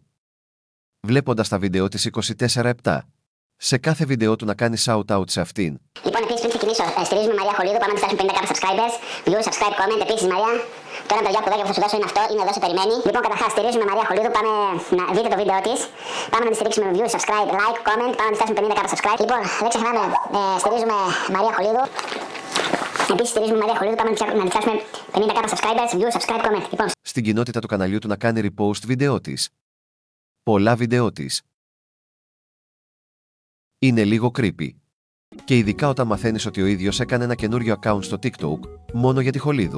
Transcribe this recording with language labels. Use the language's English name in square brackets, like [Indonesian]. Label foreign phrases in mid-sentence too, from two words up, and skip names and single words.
[Greek] Βλέποντας τα βίντεο της 24/7. Σε κάθε βίντεο του να κάνει shout-out σε αυτήν. Λοιπόν, επίσης πριν ξεκινήσω, στηρίζουμε Μαρία Χολίδου. Πάμε να της φτάσουμε 50 subscribers. [English] Views, subscribe, comment. [Greek] Επίσης, Μαρία, το ένα παιδιά που θα σου δώσω είναι αυτό. Είναι εδώ, σε περιμένει. Λοιπόν, καταρχάς, στηρίζουμε Μαρία Χολίδου. Πάμε να δείτε το βίντεο της. Πάμε να τη στηρίξουμε με [English] views, subscribe, like, comment. [Greek] Πάμε να της φτάσουμε 50 subscribe. Λοιπόν, δεν ξεχνάμε, στηρίζουμε Μαρία Χολίδου. Επίσης, στηρίζουμε Μαρία Χολίδου. Πάμε να της φτάσουμε 50 [English] subscribers, views, subscribe, comment. [Greek] Λοιπόν, Στην κοινότητα του καναλιού του να κάνει repost βίντεο της. Πολλά βίντεο της. Είναι λίγο creepy. Και ειδικά όταν μαθαίνεις ότι ο ίδιος έκανε ένα καινούριο account στο TikTok, μόνο για τη χολίδου.